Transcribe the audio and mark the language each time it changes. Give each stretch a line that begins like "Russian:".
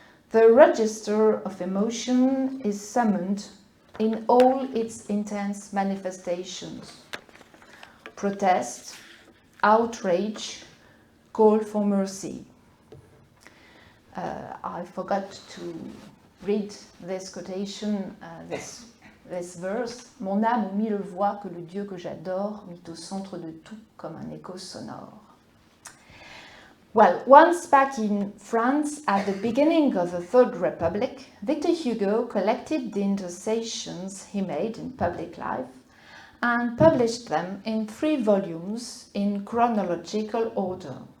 English: The register of emotion is summoned in all its intense manifestations: protest, outrage, call for mercy. I forgot to read this quotation, this verse.
French: Mon âme mit le voix que le Dieu que j'adore mit au centre de tout comme un écho sonore.
English: Well, once back in France at the beginning of the Third Republic, Victor Hugo collected the intercessions he made in public life and published them in 3 volumes in chronological order.